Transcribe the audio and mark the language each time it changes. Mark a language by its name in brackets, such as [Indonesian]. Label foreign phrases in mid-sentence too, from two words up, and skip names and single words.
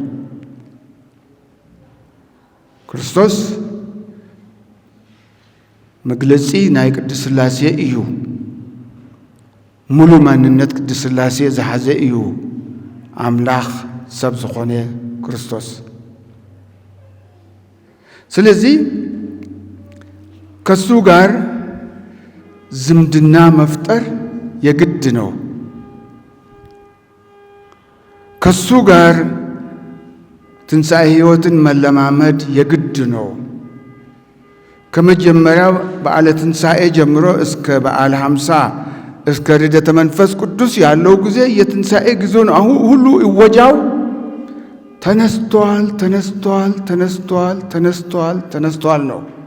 [Tigrinya] ክርስቶስ መግለጺ ናይ ቅድስ ሥላሴ እዩ ሙሉ ማንነት ቅድስ ሥላሴ ዝሓዘ እዩ አምላኽ ሰብ ዝኾነ ክርስቶስ [Amharic] ስለዚህ ከሱ ጋር [Tigrinya] ዝምድና [Amharic] መፍጠር የግድ ነው ከሱ ጋር ትንሣኤ ሕይወትን መለማመድ የግድ ነው ከመጀመሪያው በዓለ ትንሣኤ ጀምሮ እስከ በዓለ 50 እስከ ርደተ መንፈስ ቅዱስ ያለው ጊዜ የትንሣኤ ጊዜ ነው አሁን ሁሉ ይወጃው ተነስቷል ተነስቷል ተነስቷል ተነስቷል ተነስቷል ነው